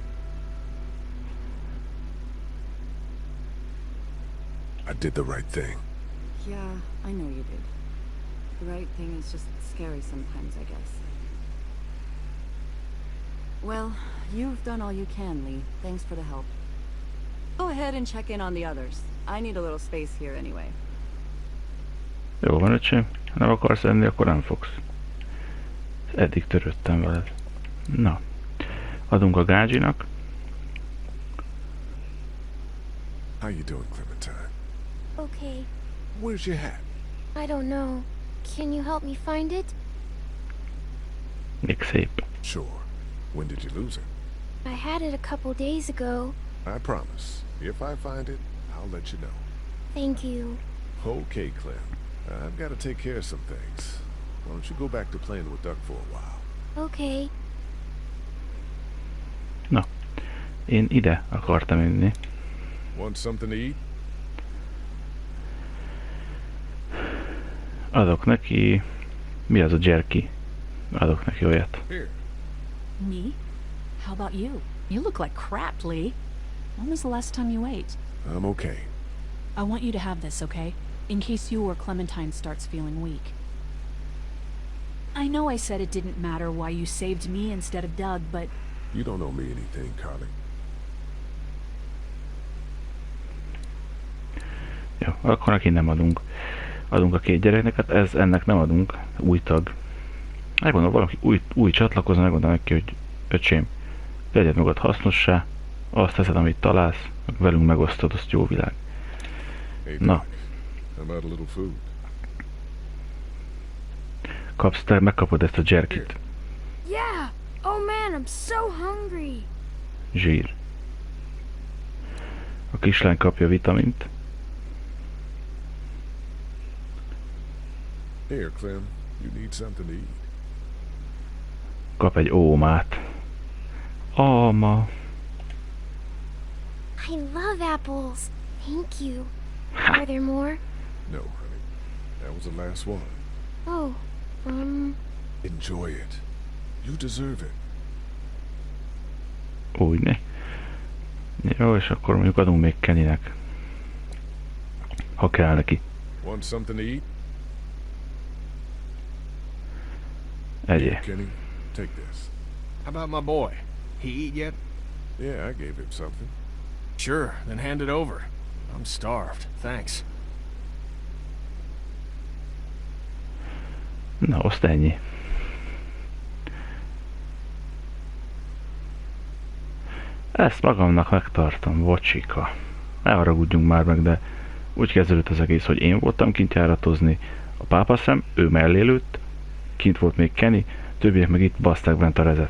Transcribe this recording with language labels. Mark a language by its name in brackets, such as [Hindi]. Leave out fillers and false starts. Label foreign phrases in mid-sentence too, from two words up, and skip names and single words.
[English] I did the right thing. Yeah, I know you did. The right thing is just scary sometimes, I guess. Well, you've done all you can, Lee. Thanks for the help. Go ahead and check in on the others. I need a little space here anyway. [Hungarian] Jó van, öcsém. Ha nem akarsz enni, akkor nem fogsz. Eddig törődtem veled. Na. Adunk a Gágyinak. [English] How you doing, Clementine? Okay. Where's your hat? I don't know. Can you help me find it? [Hungarian] Még szép. [English] Sure. When did you lose it? I had it a couple days ago. I promise. If I find it, I'll let you know. Thank you. Okay, Clem. I've got to take care of some things. Why don't you go back to playing with Duck for a while? Okay. [Hungarian] Na. Én ide akartam inni. [English] Want something to eat? [Hungarian] Adok neki... Mi az a jerky? Adok neki olyat. [English] Here. Me? How about you? You look like crap, Lee. When was the last time you ate? I'm okay. I want you to have this, okay? In case you or Clementine starts feeling weak. I know I said it didn't matter why you saved me instead of Doug, but... You don't owe me anything, Carly. [Hungarian] Jó, akkor neki nem adunk. Adunk a két gyereknek, hát ennek nem adunk. Új tag. Megmondom, valaki új csatlakozna, megmondom neki, hogy öcsém, tegyed magad hasznossá, azt teszed, amit találsz, velünk megosztod, azt jó világ. Na. Megkapod ezt a jerkit. [English] Yeah. Oh man, I'm so hungry. [Hungarian] Zsír. A kislány kapja vitamint. [English] Here, Clem. You need something to eat. [Hungarian] Kap egy ómát. Alma. [English] I love apples. Thank you. Are there more? No, honey. That was the last one. Oh, Enjoy it. You deserve it. [Hungarian] Úgy ne. Jó, és akkor mondjuk adunk még Kennynek. Ha kell neki. [English] Want something to eat? [Hungarian] Egyé. [English] Kenny, take this. How about my boy? He eat yet? Yeah, I gave him something. Sure, then hand it over. I'm starved. Thanks. [Hungarian] Na, azt ennyi. Ezt magamnak megtartom, bocsika. Ne haragudjunk már meg, de úgy kezdődött az egész, hogy én voltam kint járatozni, a pápaszem, ő mellé lőtt, kint volt még Kenny, többiek meg itt baszták bent a rezet.